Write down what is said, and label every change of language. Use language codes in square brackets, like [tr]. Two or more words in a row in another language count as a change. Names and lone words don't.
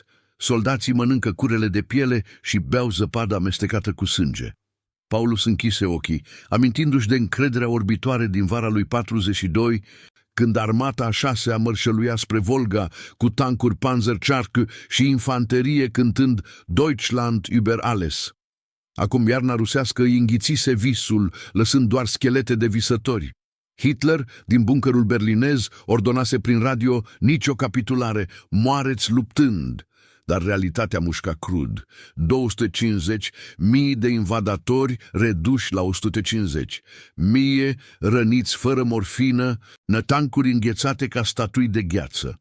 [ro] Soldații mănâncă curele de piele și beau zăpadă amestecată cu sânge." Paulus închise ochii, amintindu-și de încrederea orbitoare din vara lui 42, când armata a 6-a mărșăluia spre Volga cu tancuri Panzerscharke și infanterie cântând Deutschland über alles. Acum iarna rusească îi înghițise visul, lăsând doar schelete de visători. Hitler, din buncărul berlinez, ordonase prin radio: "Nicio capitulare, moareți luptând." Dar realitatea mușca crud. 250, mii de invadatori reduși la 150, mie răniți fără morfină, nătancuri înghețate ca statui de gheață.